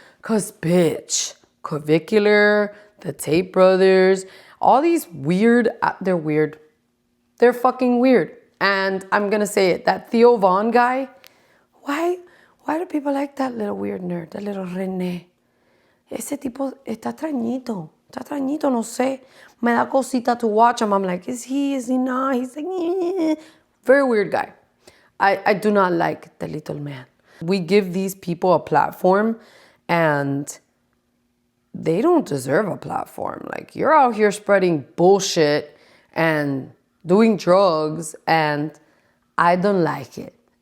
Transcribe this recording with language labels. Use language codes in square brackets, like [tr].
[en] Cause bitch, Clavicular, the Tate brothers, all these weird, they're weird. They're fucking weird. And I'm going to say it, that Theo Von guy, why do people like that little weird nerd, that little René? [es] Ese tipo está extrañito, no sé. [en] Me da cosita to watch him. I'm like, is he not? He's like, eh. Very weird guy. I do not like the little man. We give these people a platform and they don't deserve a platform. Like, you're out here spreading bullshit and doing drugs and I don't like it.